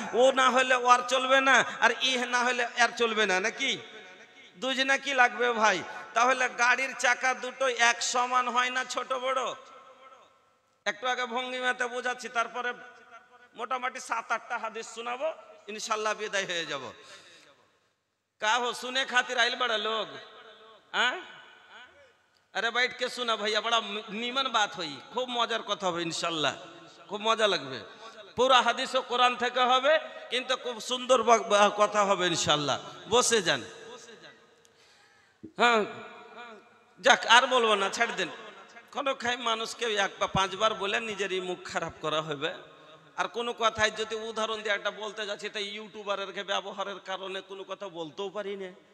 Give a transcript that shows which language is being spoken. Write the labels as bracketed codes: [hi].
[bn] ও না হলে ওর চলবে না, আর না হলে এর চলবে না, নাকি? দুজনা কি লাগবে ভাই? তাহলে গাড়ির চাকা দুটো এক সমান হয় না, ছোট বড়? একটু আগে ভঙ্গিমাতে বোঝাচ্ছি, তারপরে মোটামুটি 7-8টা হাদিস শোনাবো, ইনশাল্লাহ বিদায় হয়ে যাব। [bho] का हो सुने खातिर आइल बड़ा लोग? अरे बैठ के सुना भैया, बड़ा नीमन बात हुई, खूब मजार कथा [bn] হবে ইনশাআল্লাহ, খুব মজা লাগবে। পুরা হাদিস ও কোরআন থেকে হবে, কিন্তু খুব সুন্দর কথা হবে ইনশাআল্লাহ। বসে যান। হ্যাঁ, যাক আর বলবো না, ছেড়ে দেন। কোনো খাই মানুষকে 5 বার বলে নিজেরই মুখ খারাপ করা হবে। আর কোনো কথায় যদি উদাহরণ দিয়ে একটা বলতে যাচ্ছি, তাই ইউটিউবারের ব্যবহারের কারণে কোনো কথা বলতেও পারি না।